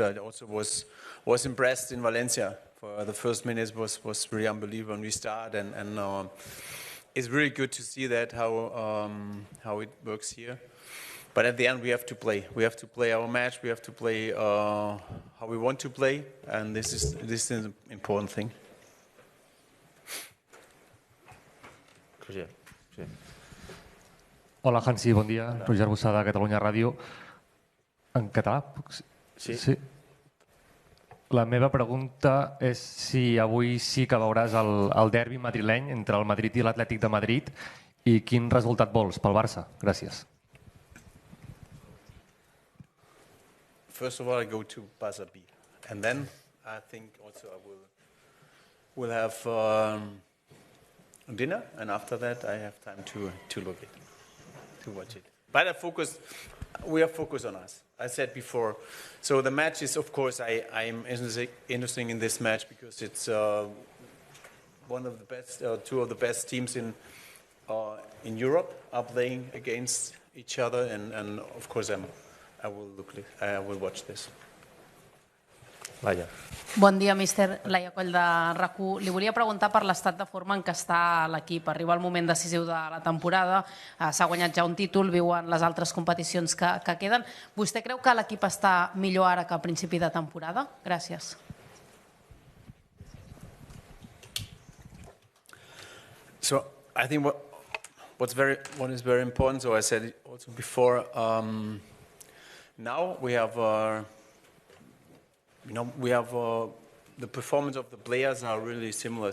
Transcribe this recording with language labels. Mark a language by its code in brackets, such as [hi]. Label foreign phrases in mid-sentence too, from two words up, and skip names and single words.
[en] I also was impressed in Valencia. For the first minutes was really unbelievable when we start, and it's really good to see that how it works here. But at the end we have to play. We have to play our match. We have to play how we want to play, and this is an important thing. [ca] Sí. Hola, Hansi, bon dia. Roger Bossada, Catalunya Ràdio. En català? Sí. La meva pregunta és si avui sí que veuràs el derbi madrileny entre el Madrid i l'Atlètic de Madrid i quin resultat vols pel Barça. Gràcies. [en] First of all, I go to Barça B, and then I think also I will have dinner, and after that I have time to look it, to watch it. But we are focused on us. I said before, so the match is, of course, I'm interested in this match because it's one of the best, two of the best teams in Europe are playing against each other, and of course I will watch this. [ca] Laia. Bon dia, míster. Laia Coll de RAC1. Li volia preguntar per l'estat de forma en què està l'equip. Arriba el moment decisiu de la temporada, s'ha guanyat ja un títol, viu en les altres competicions que queden. Vostè creu que l'equip està millor ara que a principi de temporada? Gràcies. [en] So I think what is very important, so I said it also before, now we have the performance of the players are really similar.